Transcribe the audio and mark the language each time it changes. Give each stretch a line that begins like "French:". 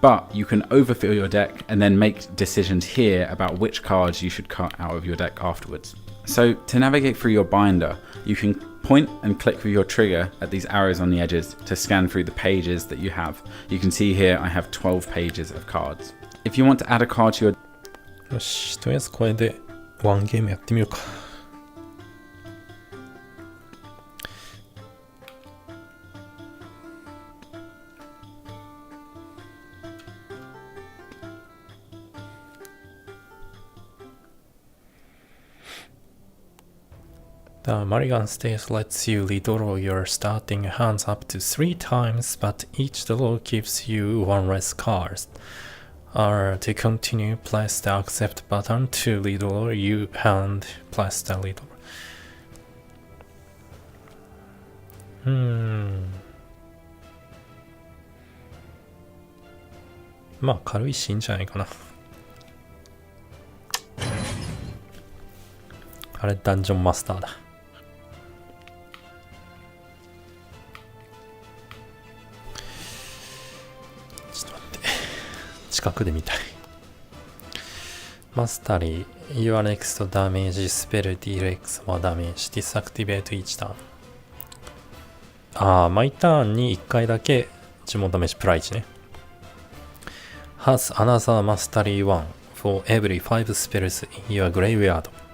English: But you can overfill your deck and then make decisions here about which cards you should cut out of your deck afterwards. So to navigate through your binder, you can point and click with your trigger at these arrows on the edges to scan through the pages that you have. You can see here I have 12 pages of cards. If you want to add a card to your...
Japanese: よし、とりあえずこれでワンゲームやってみるか。
English: The Mulligan stage lets you redraw your starting hands up to 3 times, but each draw gives you 1 less card. To continue, press the accept button to redraw your hand, press the redraw.
Japanese: まあ軽いしいいんじゃないかな。あれダンジョンマスターだ。ちょっと待って、近くで見たい。
English: マスタリー Your next damage spell deals more damage. Disactivate each turn.
Japanese: 毎ターンに1回だけ呪文ダメージプライ1ね。
English: Has another mastery 1 for every 5 spells in your graveyard.